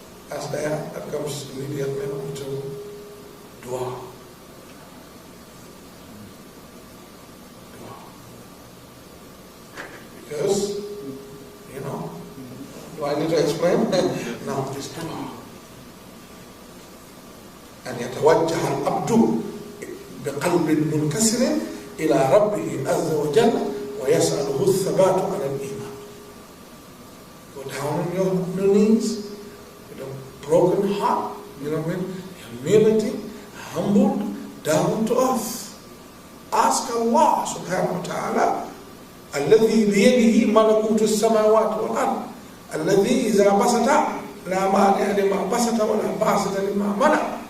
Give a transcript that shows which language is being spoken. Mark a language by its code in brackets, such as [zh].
[en] That comes immediately to dua. Because, do I need to explain? No, just dua. [ar] أن يتوجه العبد بقلب منكسر إلى ربه عز وجل ويسأله الثبات على الإيمان. [en] Go down on your knees with a broken heart, humility, humbled, down to earth. Ask Allah subhanahu wa ta'ala [ar] الذي بيده ملكوت السماوات والأرض الذي إذا بسط لا مانع لما بسط ولا باسط لما منع.